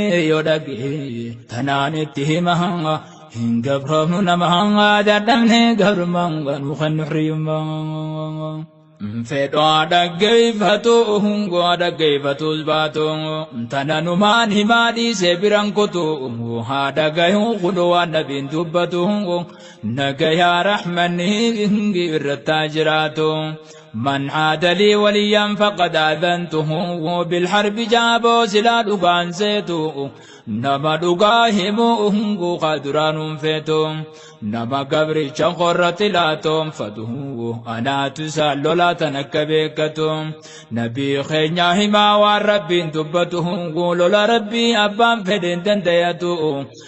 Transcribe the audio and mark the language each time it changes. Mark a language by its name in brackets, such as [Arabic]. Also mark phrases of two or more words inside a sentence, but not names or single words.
[Oromo] Yoo dhagee, tanaan itti hima, hin gabroofnu nama, dadhabne gabrummaa, kanuu kan nuhriyyummaa. Fedhaa dhaggeeffatu, hungoo dhaggeeffatus baatu, tana numaan himaa dhiise biran kutu, haa dhagayuu kunoo waan nabiin dubbatu, nagayaa rahmanni irrattaa jiraatu. [Arabic] من عاد لي وليا فقد آذنته بالحرب جابو [Oromo] sila dhugaan seetu. Nama dhugaa himu hungu kaduraan feetu. Nama gabricha qorratti laatoonfatu. Anaatu isaan lola tan akka beekatu. Nabii keenya himaa waan Rabbiin dubbatu. Lola Rabbii abbaan fedhen dandayatu.